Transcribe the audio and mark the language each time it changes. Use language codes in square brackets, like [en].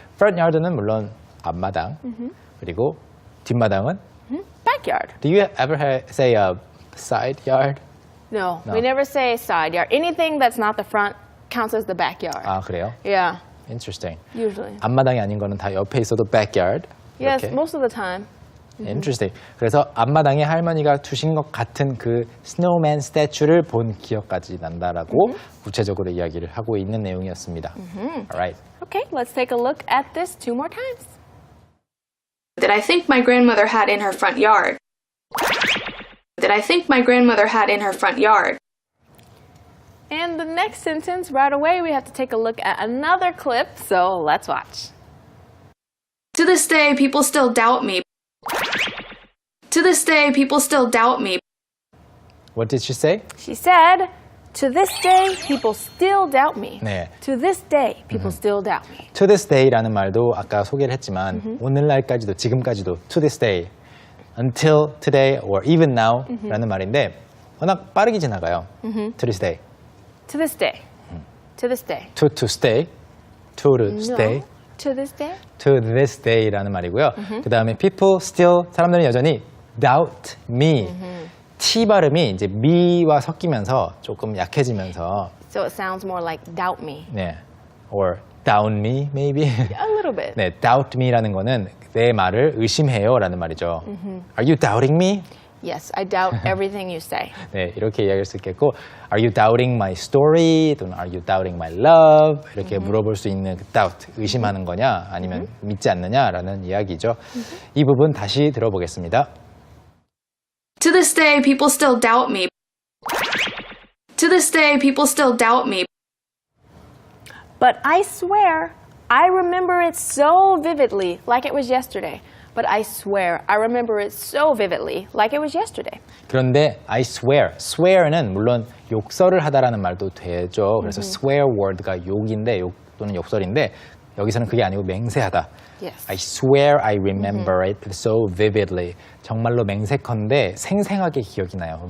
[ko] front yard는 물론 앞마당. 그리고 뒷마당은 [en] Backyard. Do you ever say a side yard? No, No. we never say side yard. Anything that's not the front counts as the backyard. [ko] 아, 그래요? [en] Yeah, Interesting. usually. [ko] 앞마당이 아닌 거는 다 옆에 있어도 backyard. [en] Yes, [ko] 이렇게. [en] most of the time. Interesting. [ko] 그래서 앞마당에 할머니가 두신 것 같은 그 스노우맨 스태츄를 본 기억까지 난다라고 구체적으로 이야기를 하고 있는 내용이었습니다. [en] Alright. Okay, let's take a look at this two more times. That I think my grandmother had in her front yard. That I think my grandmother had in her front yard. And the next sentence, right away, we have to take a look at another clip, so let's watch. To this day, people still doubt me. To this day, people still doubt me. What did she say? She said, to this day, people still doubt me. [ko] 네. [en] To this day, people still doubt me. [ko] To this day라는 말도 아까 소개를 했지만 오늘날까지도 지금까지도 [en] to this day, until today or even now [ko] 라는 말인데 워낙 빠르게 지나가요. [en] To this day. To this day. To this day. To stay. to stay. No. To this day? [ko] to this day라는 말이고요. 그 다음에 [en] people still [ko] 사람들은 여전히 [en] doubt me. [ko] T 발음이 이제 me와 섞이면서 조금 약해지면서 [en] So it sounds more like doubt me. [ko] 네, [en] or down me maybe. A little bit. [ko] 네, [en] doubt me [ko] 라는 거는 내 말을 의심해요라는 말이죠. [en] Are you doubting me? Yes, I doubt everything you say. [ko] 네, 이렇게 이야기할 수 있겠고, [en] Are you doubting my story? [ko] 또는 [en] Are you doubting my love? [ko] 이렇게 물어볼 수 있는 그 doubt, 의심하는 거냐, 아니면 믿지 않느냐라는 이야기죠. 이 부분 다시 들어보겠습니다. [en] To this day, people still doubt me. To this day, people still doubt me. But I swear, I remember it so vividly, like it was yesterday. But I swear, I remember it so vividly, like it was yesterday. [ko] 그런데 I swear, swear는 물론 욕설을 하다라는 말도 되죠. 그래서 swear word가 욕인데, 욕 또는 욕설인데 여기서는 그게 아니고 맹세하다. [en] Yes. I swear I remember it so vividly. [ko] 정말로 맹세컨대 생생하게 기억이 나요.